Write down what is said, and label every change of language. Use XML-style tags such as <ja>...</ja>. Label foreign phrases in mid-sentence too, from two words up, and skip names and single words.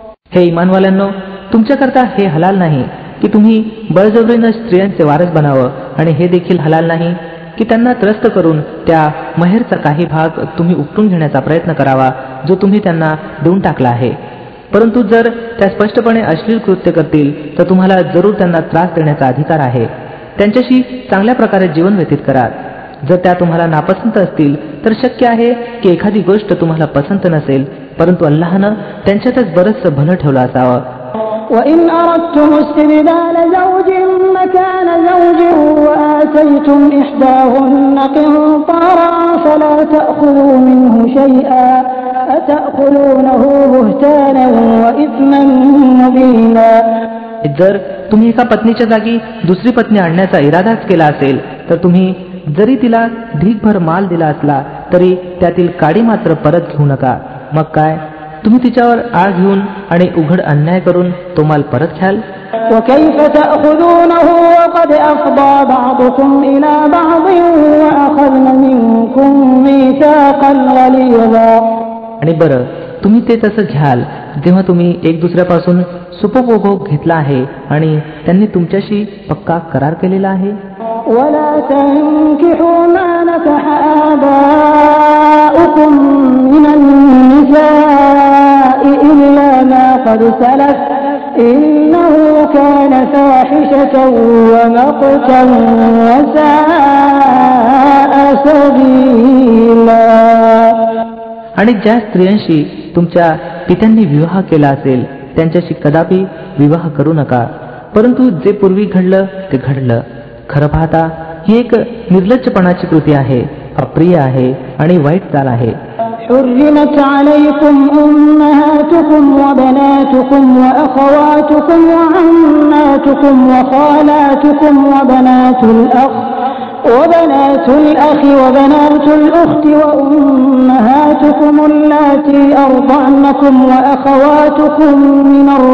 <mr>हे इमानवाल्यांनो, तुमच्याकरता हे हलाल नाही की तुम्ही बळजबरीनं स्त्रियांचे वारस बनावं, आणि हे देखील हलाल नाही की त्यांना त्रस्त करून त्या महेरचा काही भाग तुम्ही उपटून घेण्याचा प्रयत्न करावा जो तुम्ही त्यांना देऊन टाकला आहे. परंतु जर त्या स्पष्टपणे अश्लील कृत्य करतील तर तुम्हाला जरूर त्यांना त्रास देण्याचा अधिकार आहे. त्यांच्याशी चांगल्या प्रकारे जीवन व्यतीत करा. जर त्या तुम्हाला नापसंत असतील तर शक्य आहे की एखादी गोष्ट तुम्हाला पसंत नसेल, परंतु अल्लाहनं त्यांच्यातच बरंचसं भलं ठेवलं असावं.</mr> <ar>وإن أردتم استبدال زوج مكان زوج وآتيتم إحداهن قنطارا فلا تأخذوا منه شيئا أتأخذونه بهتانا وإثما مبينا.</ar> <mr>जर तुम्ही एका पत्नीच्या जागी दुसरी पत्नी आणण्याचा इरादाच केला असेल तर तुम्ही जरी तिला ढीगभर माल दिला असला तरी त्यातील काडी मात्र परत घेऊ नका. मग काय, तुम्ही तिच्यावर आळ घेऊन आणि उघड अन्याय करून तो माल परत घ्याल.</mr> <ar>وكيف تأخذونه وقد أفضى بعضكم إلى بعض وأخذن منكم ميثاقا غليظا.</ar> <mr>आणि बरं, तुम्ही ते तसं घ्याल जेव्हा तुम्ही एक दुसऱ्यापासून सुपभोग घेतला आहे आणि त्यांनी तुमच्याशी पक्का करार केलेला आहे.</mr> <ar>ولا تنكحوا ما نكح آباؤكم من النساء إلا ما قد سلف إنه كان فاحشة ومقتا وساء سبيلا.</ar> <mr>आणि ज्या स्त्रियांशी तुमच्या पित्यांनी विवाह केला असेल त्यांच्याशी कदापि विवाह करू नका, परंतु जे पूर्वी घडलं ते घडलं. खरं पाहता ही एक निर्लज्जपणाची कृती आहे, अप्रिय आहे आणि वाईट चाल आहे.</mr> <ar>حرمت عليكم أمهاتكم وبناتكم وأخواتكم وعماتكم وخالاتكم وبنات الأخ وبنات الأخت وأمهاتكم اللاتي أرضعنكم وأخواتكم من</ar>